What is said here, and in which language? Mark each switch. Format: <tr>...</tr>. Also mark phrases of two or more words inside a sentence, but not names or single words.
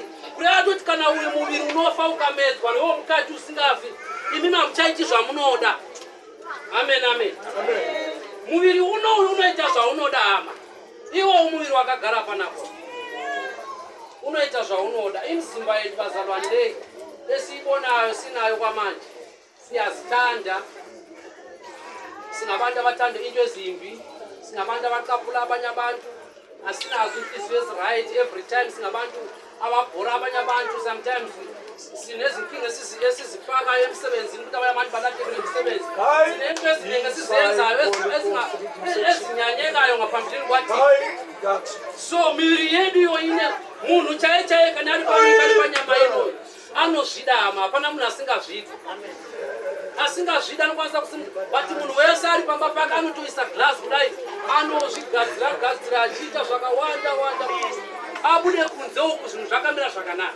<sn>Kureva kuti kana uyu muviri unofa ukamedzwa newo mukati usingafi, imi hamuchaiti zvamunoda. Amen, amen. Muviri unoyu unoita zvaunoda hama. Iwo muviri wakagara panapo unoita zvaunoda.</sn> <nd>Imizimba yedu bazalwane lei esiibonayo sinayo kwamanje siyazithanda. Singabantu abathanda into ezimbi, singabantu abaqaphula abanye abantu, asinazo inhliziyo eziright</nd> <en>every time.</en> <nd>Singabantu ababhora abanye abantu, sometimes sinezinkinga esizifakayo emsebenzini ukuthi abanye abantu balahlekele emsebenzi. Sinento eziningi esizenzayo ezinyanyekayo ngaphambilini kwaThixo.</nd> <sn>So miviri yedu iyo ine munhu chaiye kana ari panyama inoyo anozvidama, hapana munhu asingazvidi. Asingazvida anokwanisa bati munhu wese ari pamba pake anotoisa glass kudai anozvigadzira achiita zvakawanda abude kunze uku zvinhu zvakamira zvakanaka.</sn>